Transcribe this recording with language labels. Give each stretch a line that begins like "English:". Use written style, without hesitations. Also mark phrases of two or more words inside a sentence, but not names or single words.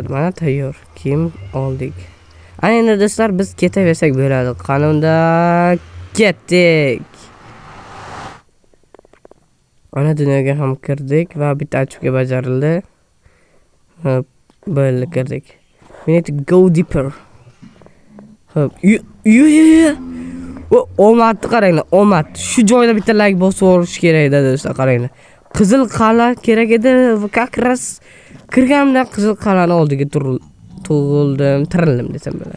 Uzbek: Mana tayyor. Kiyim oldik. Ana endi do'stlar biz ketaversak bo'ladi. Qani unda ketdik. Ana dunyoga ham kirdik va bitta achibga bajarildi. Hop, bo'ldi kirdik.
English: We need to go deeper.
Uzbek: Hop, omadni qaranglar, omad. Shu joyda bitta like bosib olish kerak edi do'stlar, qaranglar. Qizil qal'a kerak edi va
Russian: как раз
Uzbek: kirganimda qizil qal'ani oldiga tirildim desam bo'ladi.